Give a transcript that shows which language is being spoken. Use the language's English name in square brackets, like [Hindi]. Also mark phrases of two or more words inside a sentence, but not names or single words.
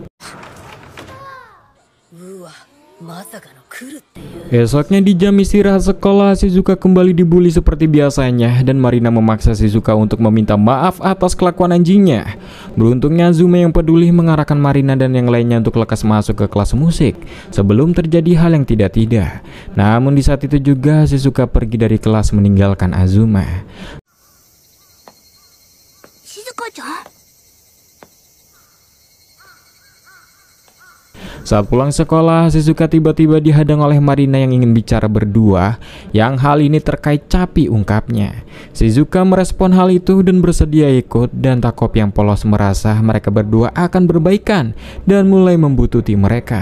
[Indonesian] Esoknya di jam istirahat sekolah, Shizuka kembali dibully seperti biasanya, dan Marina memaksa Shizuka untuk meminta maaf atas kelakuan anjingnya. Beruntungnya Azuma yang peduli mengarahkan Marina dan yang lainnya untuk lekas masuk ke kelas musik sebelum terjadi hal yang tidak-tidak. Namun di saat itu juga Shizuka pergi dari kelas meninggalkan Azuma. Shizuka-chan? Saat pulang sekolah, Shizuka tiba-tiba dihadang oleh Marina yang ingin bicara berdua, yang hal ini terkait Capi ungkapnya. Shizuka merespon hal itu dan bersedia ikut, dan Takopi yang polos merasa mereka berdua akan berbaikan dan mulai membututi mereka.